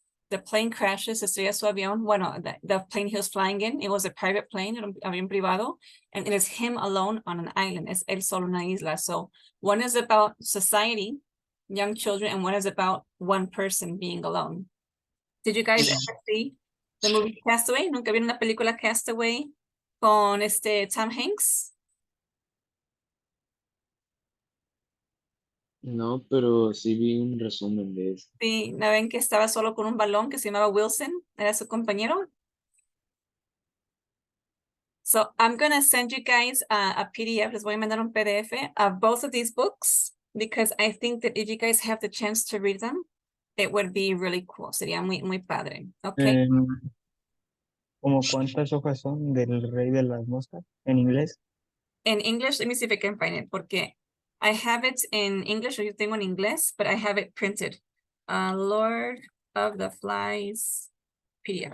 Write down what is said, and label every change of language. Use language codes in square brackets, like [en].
[en] The plane crashes, [es] estrella su avión. [en] Bueno, the plane he was flying in, it was a private plane, [es] un avión privado, [en] and it is him alone on an island. [es] Es él solo una isla. [en] So one is about society, young children, and one is about one person being alone. Did you guys ever see the movie Castaway? [es] ¿Nunca vieron la película Castaway con Tom Hanks? No, pero sí vi un resumen de eso. Sí, ¿no ven que estaba solo con un balón que se llamaba Wilson? Era su compañero. [en] So I'm going to send you guys a PDF. [es] Les voy a mandar un PDF [en] of both of these books, because I think that if you guys have the chance to read them, it would be really cool. [es] Sería muy, muy padre. Okay. ¿Como cuántas hojas son del Rey de las Moscas en inglés? [en] In English, let me see if I can find it, porque I have it in English, [es] o yo tengo en inglés, [en] but I have it printed. Lord of the Flies PDF.